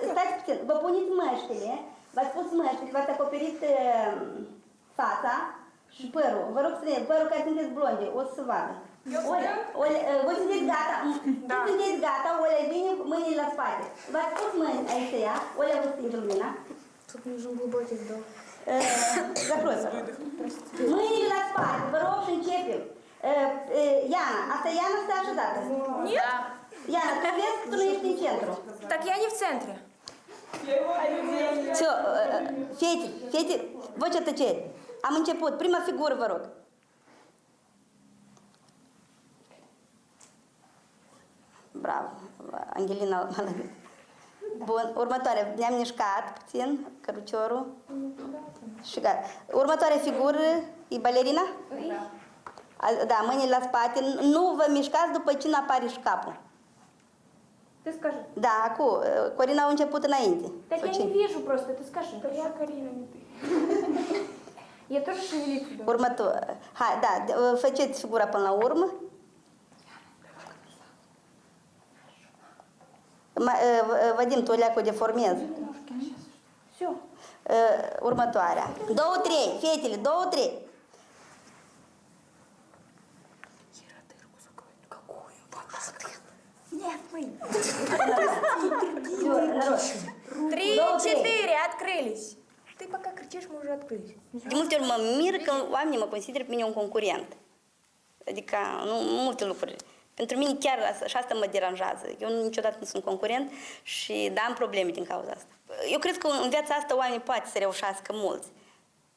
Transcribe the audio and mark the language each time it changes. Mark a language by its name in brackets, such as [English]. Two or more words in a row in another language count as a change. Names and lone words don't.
[Romanian] Stați puțin, vă puneți măștile, v-ați pus măștile, v-ați acoperit fața și părul. Vă rog să ne, părul care sunteți blonde, o să vadă. Voi sunteți gata? Da. Sunteți gata, Olea vine mâinile la spate. V-ați pus mâini aici ea, Olea vă stinge lumina. [Russian] Тут нужен глубокий вдох. Закрой, [Romanian] mâinile la spate, vă rog și începem. Iana, asta Iana stă așezată. [Russian] Нет? [Romanian] Iana, tu vezi că tu nu ești în centru. [Russian] Так я не в центре. Все, [Romanian] fete, vocea tăcerii. Am început. Prima figură, vă rog. Bravo, Angelina. Bun, următoare. Ne-am mișcat puțin, căruciorul. Și gata. Următoarea figură e balerina? Da, mâinile la spate. Nu vă mișcați după ce apare și capul. [Russian] Ты скажи. [Romanian] Da, acum. Corina a început înainte. [Russian] Так я не вижу просто, ты скажи. Я Карина, не ты. Я тоже шевелиться буду. [Romanian] Următor. Hai, da, faceți figura până la urmă. Vadim, tu leacă o deformezi. [Russian] Все. [Romanian] Următoarea. 2-3, fetele, 2-3. [Russian] Нет, мы. Всё, народ. 3-4, открылись. Ты пока кричишь, мы уже открылись. [Romanian] De multe ori mă mir că oamenii mă consideră pe mine un concurent. Adică, nu, multe lucruri. Pentru mine chiar și asta mă deranjează. Eu niciodată nu sunt concurent și am probleme din cauza asta. Eu cred că în viața asta oamenii poate să reușească mulți.